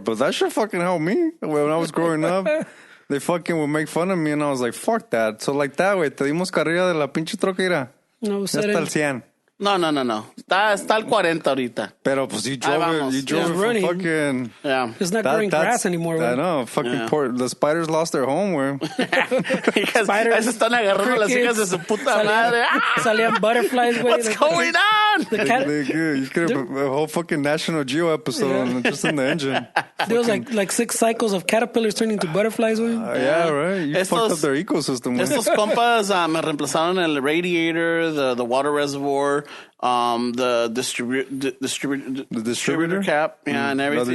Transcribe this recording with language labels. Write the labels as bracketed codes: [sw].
[en] But that shit fucking helped me. When I was growing up, they fucking would make fun of me, and I was like, fuck that. So like that, [es] way, te dimos carrilla de la pinche troquera. No, ya está el 100. No. Está al 40 ahorita. Pero pues [en] you drove it from fucking... Yeah. It's not growing grass anymore. I know. Fucking the spiders lost their home, where. [es] Spiders están agarrando las hijas de su puta madre. Salían butterflies, güey. [en] What's going on? You could have a whole fucking National Geo episode just in the engine. There was like 6 cycles of caterpillars turning into butterflies, güey. Yeah, right. You fucked up their ecosystem. [es] Estos compas me reemplazaron el radiator, [en] the water reservoir, the distributor cap, and everything.